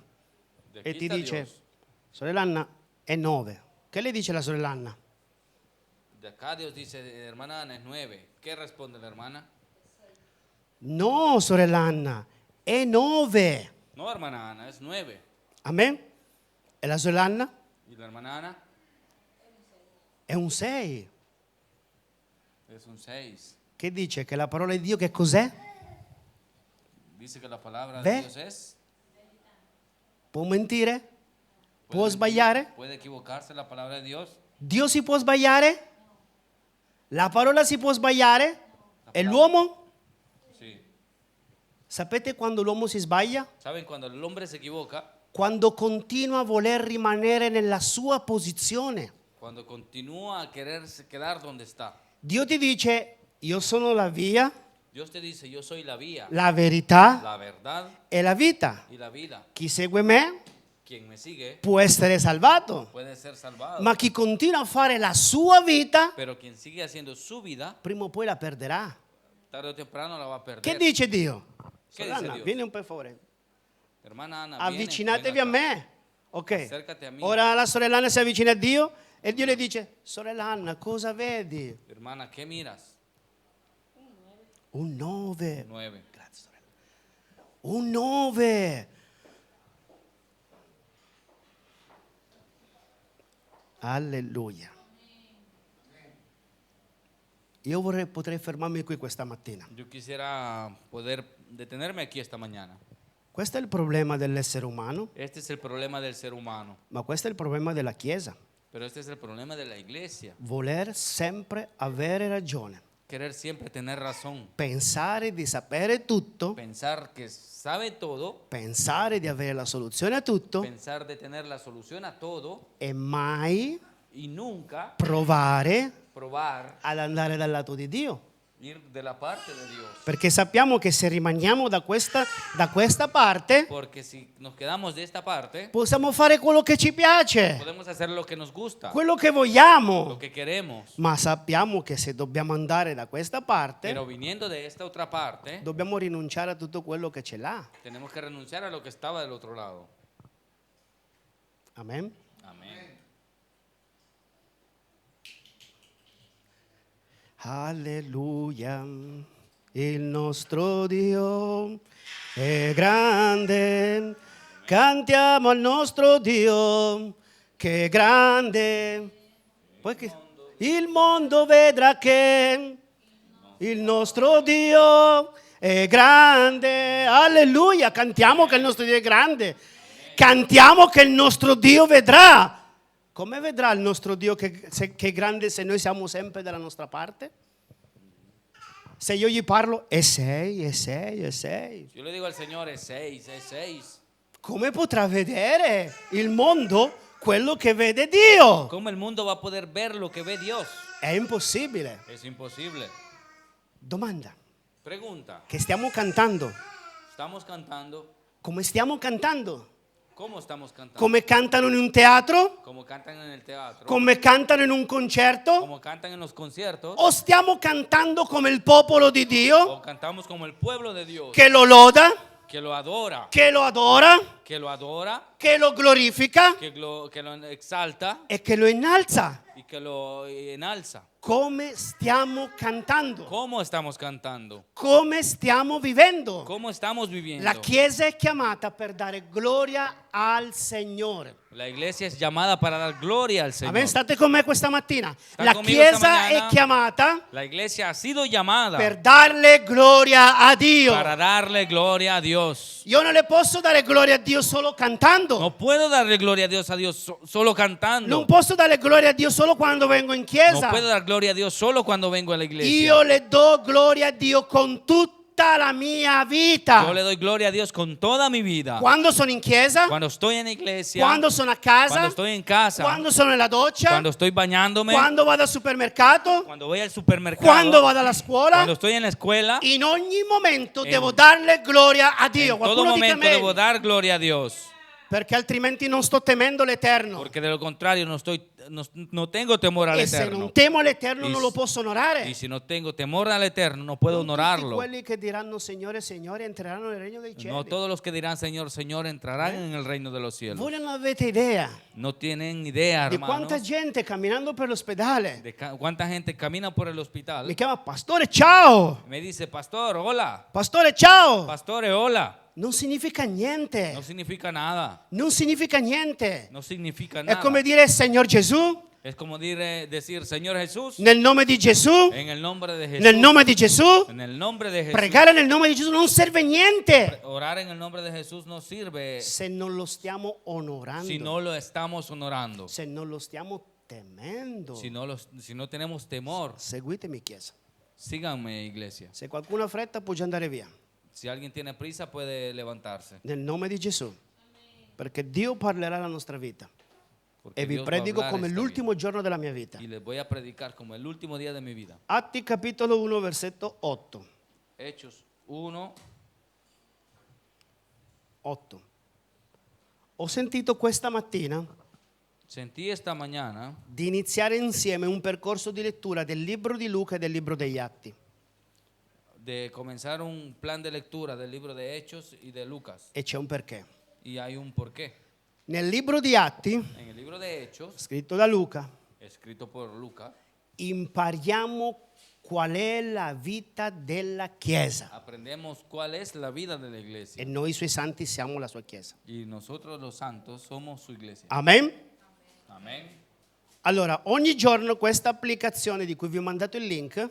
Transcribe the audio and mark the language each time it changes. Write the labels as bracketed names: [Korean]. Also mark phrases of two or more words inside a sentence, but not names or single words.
[Spanish] De [Italian] E [Spanish] aquí ti está dice, Dios. [Italian] sorella Anna, è 9. Che le dice la sorella Anna? [Spanish] De acá Dios dice, hermana Ana es 9. ¿Qué responde la hermana? [Italian] No, sorella Anna, è 9. [Spanish] No, hermana Ana, es 9. [Italian] Amen? E la sorella Anna? [Spanish] Y la hermana Ana [Italian] È un 6. [Spanish] es un 6. [Italian] Che dice? Che la parola di Dio che cos'è? [Spanish] Dice que la palabra Ve. de Dios es. [Italian] Può mentire? Può [Spanish] mentir, [Italian] sbagliare? [Spanish] Puede equivocarse la palabra de Dios. [Italian] Dio si può sbagliare? La parola si può sbagliare? E parola. l'uomo? [Spanish] Sí. [Italian] Sapete quando l'uomo si sbaglia? [Spanish] ¿Saben? Cuando el hombre se equivoca, [Italian] Quando continua a voler rimanere nella sua posizione. [Spanish] cuando continúa a quererse quedar donde está. [Italian] Dio ti dice, io sono la via, [Spanish] Dios te dice, yo soy la vía, [Italian] la verità [Spanish] la verdad [Italian] e la vita. [Spanish] y la vida. [Italian] Chi segue me [Spanish] Quien me sigue [Italian] può essere salvato, [Spanish] puede ser salvado. [Italian] ma chi continua a fare la sua vita, [Spanish] Pero quien sigue haciendo su vida, [Italian] prima o poi la perderà. [Spanish] tarde o temprano la va a perder. [Italian] Che dice Dio? Che Sorella dice Anna, Dio? vieni un po' fuori. [Spanish] Hermana Ana, [Italian] Avvicinatevi [Spanish] ven a acá. [Italian] me. Ok. [Spanish] Acércate a mí. [Italian] Ora la sorella Anna si avvicina a Dio e Dio le dice, sorella Anna, cosa vedi? [Spanish] Hermana, ¿qué miras? [Italian] Un 9. [Spanish] 9. [Italian] Grazie sorella. Un 9. Alleluia. Io potrei fermarmi qui questa mattina. [Spanish] Yo quisiera poder detenerme aquí esta mañana. [Italian] Questo è il problema dell'essere umano, [Spanish] Este es el problema del ser humano, [Italian] ma questo è il problema della Chiesa. [Spanish] pero este es el problema de la iglesia. [Italian] Voler sempre avere ragione, [Spanish] Querer siempre tener razón. [Italian] pensare di sapere tutto, [Spanish] Pensar que sabe todo, [Italian] pensare di avere la soluzione a tutto [Spanish] pensar de tener la solución a todo [Italian] e mai [Spanish] y nunca [Italian] provare [Spanish] probar [Italian] ad andare dal lato di Dio. [Spanish] ir de la parte de Dios. [Italian] Perché sappiamo che se rimaniamo da questa parte, [Spanish] Porque si nos quedamos de esta parte, [Italian] possiamo fare quello che ci piace, [Spanish] podemos hacer lo que nos gusta, [Italian] quello che vogliamo. [Spanish] lo que queremos. [Italian] Ma sappiamo che se dobbiamo andare da questa parte, [Spanish] Pero viniendo de esta otra parte, [Italian] dobbiamo rinunciare a tutto quello che ce l'ha. [Spanish] tenemos que renunciar a lo que estaba del otro lado. [Italian] Amen. [Spanish] Amén. [Italian] Alleluia. Il nostro Dio è grande. Cantiamo al nostro Dio che è grande. Poi che il mondo vedrà che il nostro Dio è grande. Alleluia. Cantiamo che il nostro Dio è grande. Cantiamo che il nostro Dio vedrà. Come vedrà il nostro Dio che è grande se noi siamo sempre dalla nostra parte? Se io gli parlo, è 6, è 6, è 6. [Spanish] Yo le digo al Señor, es 6, es 6. [Italian] Come potrà vedere il mondo quello che vede Dio? [Spanish] ¿Cómo el mundo va a poder ver lo que ve Dios? [Italian] È impossibile. [Spanish] Es imposible. [Italian] Domanda, [Spanish] Pregunta, [Italian] che stiamo cantando? [Spanish] estamos cantando, [Italian] Come stiamo cantando? [Spanish] ¿Cómo estamos cantando? [Italian] come cantano in un teatro, [Spanish] ¿Cómo cantan en el teatro? [Italian] come cantano in un concerto, [Spanish] ¿Cómo cantan en los conciertos? [Italian] o stiamo cantando come il popolo di Dio [Spanish] ¿O cantamos como el pueblo de Dios? [Italian] che lo loda, [Spanish] Que lo adora, [Italian] che lo adora, [Spanish] que lo adora, [Italian] che lo glorifica [Spanish] que lo exalta [Italian] e che lo innalza? [Spanish] y que lo enalza. [Italian] Come stiamo cantando? [Spanish] ¿Cómo estamos cantando? [Italian] Come stiamo vivendo? [Spanish] ¿Cómo estamos viviendo? [Italian] La Chiesa è chiamata per dare gloria al Signore. [Spanish] La iglesia es llamada para dar gloria al Señor. [Italian] Amen. State con me questa mattina. Sta La [Spanish] conmigo esta [Italian] Chiesa [Spanish] mañana. [Italian] è chiamata [Spanish] La iglesia ha sido llamada [Italian] per darle gloria a Dio. [Spanish] para darle gloria a Dios. [Italian] Io non le posso dare gloria a Dio solo cantando. [Spanish] No puedo darle gloria a Dios solo cantando. [Italian] Non posso dare gloria a Dio solo quando vengo in [Spanish] No [Italian] chiesa. [Spanish] puedo dar gloria a Dios solo cuando vengo a la iglesia. [Italian] Io le do gloria a Dio con tutta la mia vita. [Spanish] Yo le doy gloria a Dios con toda mi vida. [Italian] Quando sono in chiesa, [Spanish] Cuando estoy en la iglesia, [Italian] quando sono a casa, [Spanish] cuando estoy en casa, [Italian] quando sono nella doccia, [Spanish] cuando estoy bañándome, [Italian] quando vado al supermercato, [Spanish] cuando voy al supermercado, [Italian] quando vado alla scuola. [Spanish] cuando estoy en la escuela, [Italian] In ogni momento [Spanish] En- [Italian] devo darle gloria a Dio. [Spanish] en todo [Italian] Qualcuno dica [Spanish] momento [Italian] amen. [Spanish] debo dar gloria a Dios. [Italian] Perché altrimenti non sto temendo l'Eterno. [Spanish] Porque de lo contrario no tengo temor al [Italian] E se [Spanish] Eterno. [Italian] non temo l'Eterno [Spanish] Y [Italian] non s- lo posso onorare. [Spanish] Y si no tengo temor al Eterno, no puedo [Italian] Non tutti [Spanish] honorarlo. [Italian] quelli che diranno Signore, Signore entreranno nel regno dei cieli. [Spanish] No todos los que dirán Señor, Señor entrarán en el reino de los cielos. [Italian] Voi non avete idea [Spanish] No tienen idea, [Italian] di quanta [Spanish] hermanos, [Italian] gente camminando per l'ospedale [Spanish] de cuánta gente camina por el hospital. [Italian] mi chiama Pastore ciao, [Spanish] Me dice, pastor, hola. [Italian] Pastore ciao. [Spanish] Pastore, hola. [Italian] Non significa niente. [Spanish] No significa nada. [Italian] Non significa niente. [Spanish] No significa [Italian] È [Spanish] nada. [Italian] come dire Signor Gesù, [Spanish] Es como decir, Señor Jesús, [Italian] nel nome di Gesù, [Spanish] en el nombre de Jesús. [Italian] nel nome di Gesù, [Spanish] En el nombre de Jesús. [Italian] pregare nel nome di Gesù non serve niente [Spanish] Orar en el nombre de Jesús no sirve [Italian] se non lo stiamo onorando, [Spanish] si no lo estamos honorando. [Italian] se non lo stiamo temendo. [Spanish] Si no tenemos temor. [Italian] Seguitemi Chiesa. [Spanish] Síganme, iglesia. [Italian] Se qualcuno ha fretta può già andare via. [Spanish] Si alguien tiene prisa puede levantarse. [Italian] Nel nome di Gesù. Perché Dio parlerà la nostra vita. [Spanish] Porque [Italian] E vi [Spanish] Dios va a [Italian] predico [Spanish] hablar [Italian] come [Spanish] esta [Italian] l'ultimo giorno della mia vita. [Spanish] vida. Y les voy a predicar como el último día de mi vida. [Italian] Atti capitolo 1 versetto 8. [Spanish] Hechos 1. 8. [Italian] Ho sentito questa mattina [Spanish] Sentí esta mañana [Italian] di iniziare insieme un percorso di lettura del libro di Luca e del libro degli Atti. [Spanish] de comenzar un plan de lectura del libro de Hechos y de Lucas. [Italian] E c'è un perché. [Spanish] Y hay un porqué. [Italian] Nel libro di Atti, [Spanish] En el libro de Hechos, [Italian] scritto da Luca, [Spanish] escrito por Lucas, [Italian] impariamo qual è la vita della Chiesa. [Spanish] aprendemos cuál es la vida de la [Italian] E [Spanish] iglesia. [Italian] noi suoi santi siamo la sua Chiesa. [Spanish] Y nosotros los santos somos su iglesia. [Italian] Amen? [Spanish] Amén. [Italian] Allora, ogni giorno questa applicazione di cui vi ho mandato il link